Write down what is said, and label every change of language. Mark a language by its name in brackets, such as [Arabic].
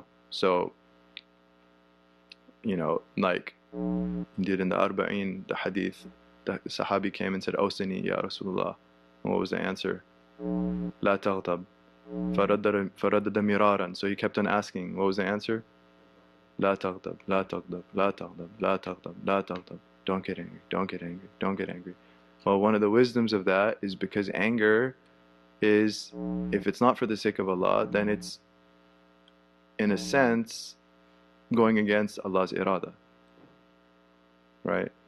[English] So like did in the Arba'in, the hadith, the Sahabi came and said, Awsini ya Rasulullah. And what was the answer? La taghtab. Faraddada miraran. So he kept on asking. What was the answer? [Arabic] لا تغضب لا تغضب لا تغضب لا تغضب لا تغضب. [English] Don't get angry, don't get angry, don't get angry. Well, one of the wisdoms of that is because anger is, if it's not for the sake of Allah, then it's in a sense going against Allah's irada, right?